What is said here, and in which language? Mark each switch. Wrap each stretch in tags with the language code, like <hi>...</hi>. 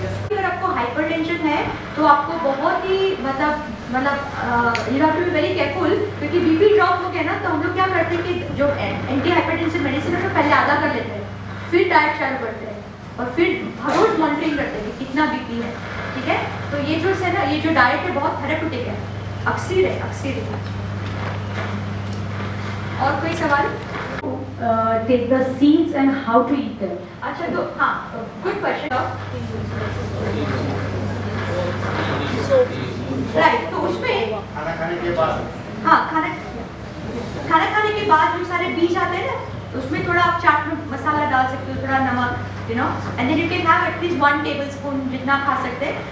<hi>अगर आपको हाइपरटेंशन है तो आपको बहुत ही मतलब</hi> <en>you have to be very careful,</en> <hi>क्योंकि BP ड्रॉप हो गया ना तो हम लोग क्या करते हैं कि जो एंटी हाइपरटेंसिव मेडिसिन है तो पहले आधा कर लेते हैं, फिर डाइट चालू करते हैं और फिर रोज मॉनिटरिंग करते हैं कि कितना BP है, ठीक है। तो ये जो है ना, ये जो डाइट है बहुत थेरेप्यूटिक है, अक्सर है। और कोई सवाल?</hi> <en>Take the seeds and how to eat them.</en> <hi>अच्छा तो हाँ,</hi> <en>Good question.</en> <hi>राइट, तो उसमें खाना खाने के बाद, हाँ खाना खाने के बाद जो सारे बीज आते हैं ना, उसमें थोड़ा आप चाट में मसाला डाल सकते हो, थोड़ा नमक,</hi> <en>you know, and then you can have at least 1 tablespoon</en> <hi>जितना खा सकते हैं।</hi>